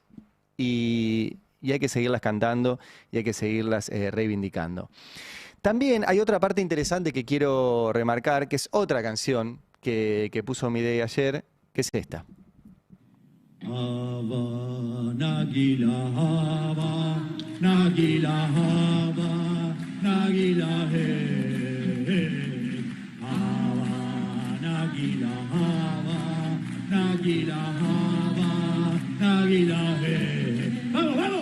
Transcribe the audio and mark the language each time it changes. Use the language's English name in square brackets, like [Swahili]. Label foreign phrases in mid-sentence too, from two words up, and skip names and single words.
[Spanish] Y hay que seguirlas cantando y hay que seguirlas reivindicando. También hay otra parte interesante que quiero remarcar, que es otra canción que puso Milei ayer, que es esta. [Hebrew] Habana, נגילה הבה, נגילה הבה, נגילה הבה, נגילה הבה, נגילה הבה, נגילה [Spanish] vamos, vamos.